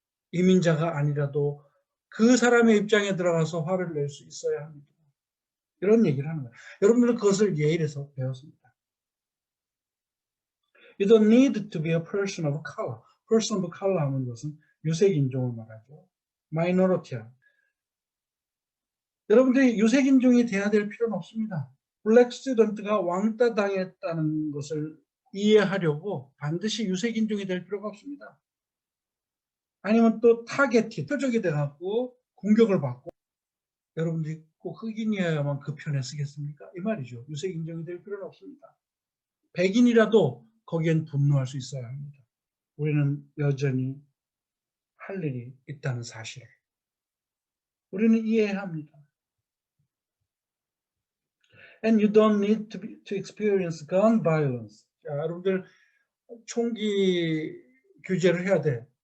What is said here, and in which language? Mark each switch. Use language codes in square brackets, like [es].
[ko] 이민자가 아니라도 그 사람의 입장에 들어가서 화를 낼 수 있어야 합니다. 이런 얘기를 하는 거예요. 여러분들은 그것을 예일에서 배웠습니다. [en] You don't need to be a person of color. person of color [ko] 하는 것은 유색인종을 말하죠. minority야. 여러분들이 유색인종이 돼야 될 필요는 없습니다. 블랙 스튜던트가 왕따 당했다는 것을 이해하려고 반드시 유색인종이 될 필요가 없습니다. 아니면 또 타겟이 표적이 돼갖고 공격을 받고 여러분들이 꼭 흑인이어야만 그 편에 쓰겠습니까? 이 말이죠. 유색인종이 될 필요는 없습니다. 백인이라도 거기엔 분노할 수 있어야 합니다. 우리는 여전히 할 일이 있다는 사실을 우리는 이해해야 합니다. [en] And you don't need to experience gun violence. [ko] 자, 여러분들 총기 규제를 해야 돼.